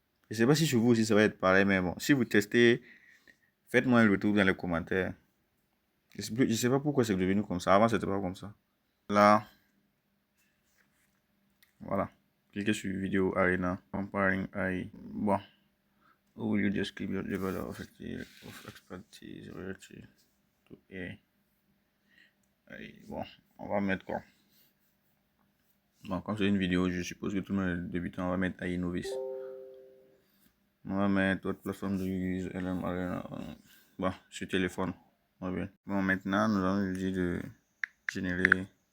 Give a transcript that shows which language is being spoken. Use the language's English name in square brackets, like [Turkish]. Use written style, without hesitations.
[French] Je ne sais pas si chez vous aussi ça va être pareil, mais bon, si vous testez, faites-moi un retour dans les commentaires. Je ne sais pas pourquoi c'est devenu comme ça. Avant, c'était pas comme ça. Là, voilà. Cliquez sur vidéo Arena, [English] comparing AI. [French] Bon. [English] How will you describe your level of expertise relative to AI? [French] Bon, on va mettre quoi? Bon, comme c'est une vidéo, je suppose que tout le monde est débutant. On va mettre AI novice. On va mettre votre plateforme de use LM Arena. Bon, sur téléphone. Bon, maintenant, nous allons lui dire de générer.